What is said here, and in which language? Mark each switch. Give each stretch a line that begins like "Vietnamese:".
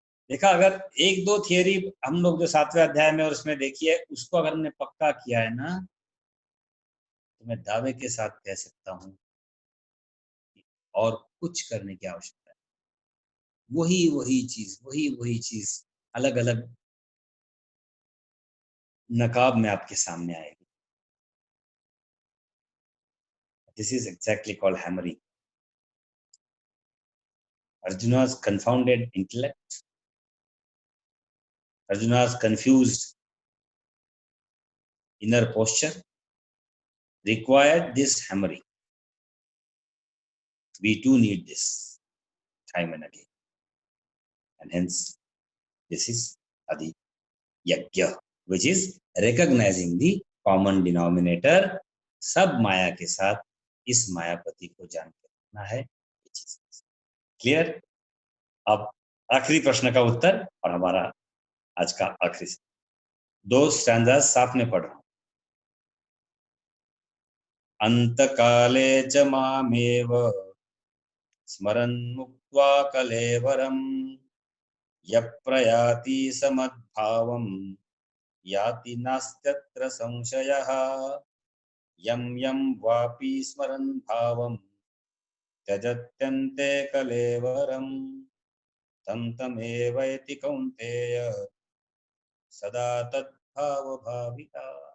Hindi: देखा, अगर एक दो थियरी हम लोग जो 7वें अध्याय में और उसमें देखी है, उसको अगर हमने पक्का किया है ना, तो मैं दावे के साथ कह सकता हूं कि और कुछ करने की आवश्यकता है। वही वही चीज अलग अलग नकाब में आपके सामने आएगी।
English: This is exactly called hammering. Arjuna's confounded intellect, Arjuna's confused inner posture required this hammering. We too need this time and again. And hence, this is Adi Yajna, which is recognizing the common denominator.
Hindi: सब माया के साथ इस मायापति को जान के रखना है। Clear? अब आखिरी प्रश्न का उत्तर और हमारा आज का आखिरी 2 स्टैंजास साथ में पढ़ रहा हूं।
Sanskrit: अंतकाले च मामेव स्मरन् मुक्त्वा कलेवरम् यप्रयाति समद्भावम् याति नास्त्यत्र संशयः यं यं वापि स्मरन् भावम् त्यजत्यन्ते कलेवरम् तं तमेवैति कौन्तेय सदा तद्भाव भाविता।